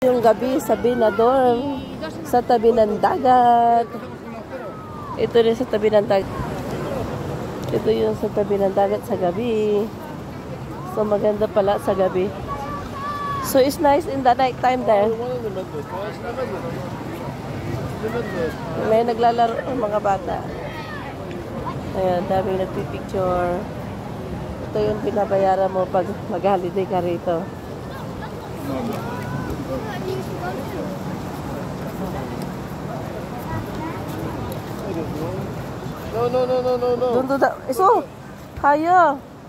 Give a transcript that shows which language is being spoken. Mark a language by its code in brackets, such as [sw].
[tl] Yung gabi sa Binador, sa tabi ng dagat. Ito rin sa tabi ng dagat. Ito yung sa tabi ng dagat sa gabi. So maganda pala sa gabi. [en] So it's nice in the night time there. [tl] May naglalaro ng mga bata. Ayan, daming nagpipicture. Ito yung binabayaran mo pag mag-holiday ka rito. No. Doon doon. Iso! Kaya!